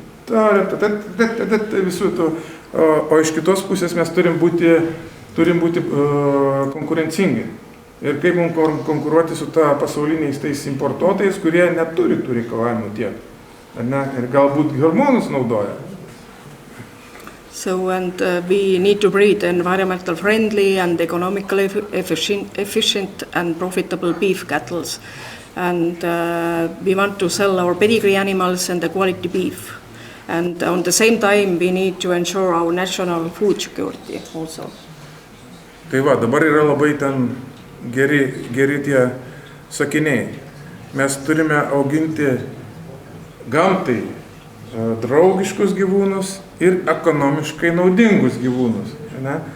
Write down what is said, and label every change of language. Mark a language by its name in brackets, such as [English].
[Lithuanian] visų tų, o iš kitos pusės mes turim būti konkurencingi. Ir kaip mums konkuruoti su ta pasauliniais tais importuotojais, kurie neturi tų reikalavimų tiek. Ne? Ir galbūt hormonus naudoja. [English] So, and we need to breed environmental friendly and economically efficient and profitable beef cattle. And we want to sell our pedigree animals and the quality beef. And on the same time, we need to ensure our national food security also. [Lithuanian] Tai va, dabar yra labai ten geri tie sakiniai. Mes turime auginti gamtai draugiškus gyvūnus ir ekonomiškai naudingus gyvūnus. Ne?